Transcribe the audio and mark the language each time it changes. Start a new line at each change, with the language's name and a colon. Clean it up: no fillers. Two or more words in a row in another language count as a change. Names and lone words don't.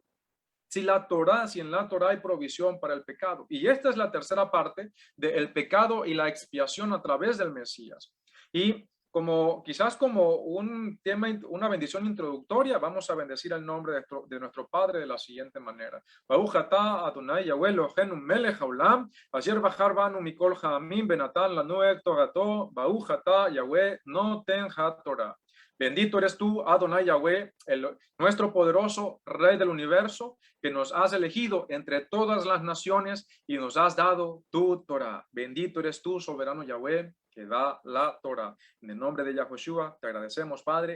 Spanish: Si en la Torá hay provisión para el pecado. Y esta es la tercera parte del pecado y la expiación a través del Mesías. Y quizás como un tema, una bendición introductoria, vamos a bendecir el nombre de nuestro Padre de la siguiente manera.
Hebrew: ברוך אתה אדוני יהוה אלוהינו מלך העולם, אשר בחר בנו מכל העמים ונתן לנו את תורתו, ברוך אתה יהוה נותן התורה.
Spanish: Bendito eres tú, Adonai Yahweh, nuestro poderoso Rey del universo, que nos has elegido entre todas las naciones y nos has dado tu Torah. Bendito eres tú, soberano Yahweh, que da la Torah. En el nombre de Yahushua te agradecemos, Padre.